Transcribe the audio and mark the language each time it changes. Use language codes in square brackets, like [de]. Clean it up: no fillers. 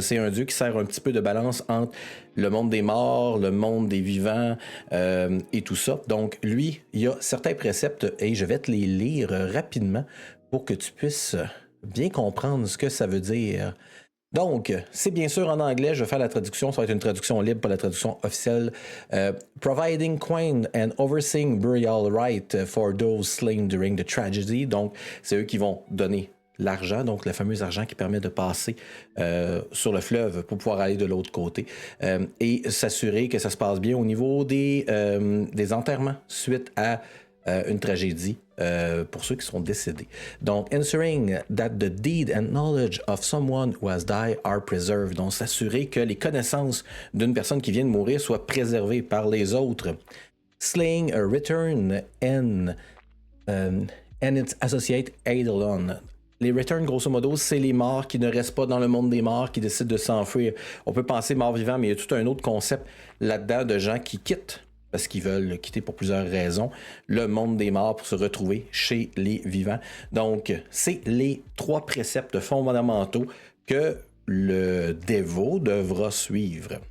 [fr] C'est un dieu qui sert un petit peu de balance entre le monde des morts, le monde des vivants et tout ça. Donc, lui, il y a certains préceptes et je vais te les lire rapidement pour que tu puisses bien comprendre ce que ça veut dire. Donc, c'est bien sûr en anglais, je vais faire la traduction, ça va être une traduction libre, pas la traduction officielle. [en] Providing coin and overseeing burial right for those slain during the tragedy. [fr] Donc, c'est eux qui vont donner l'argent, donc le fameux argent qui permet de passer sur le fleuve pour pouvoir aller de l'autre côté et s'assurer que ça se passe bien au niveau des enterrements suite à une tragédie pour ceux qui sont décédés. [en] Donc, ensuring that the deed and knowledge of someone who has died are preserved. [fr] Donc, s'assurer que les connaissances d'une personne qui vient de mourir soient préservées par les autres. [en] Slaying a return and its associate eidolon. [fr] Les returns, grosso modo, c'est les morts qui ne restent pas dans le monde des morts, qui décident de s'enfuir. On peut penser mort-vivant, mais il y a tout un autre concept là-dedans de gens qui quittent, parce qu'ils veulent quitter pour plusieurs raisons, le monde des morts pour se retrouver chez les vivants. Donc, c'est les 3 préceptes fondamentaux que le dévot devra suivre.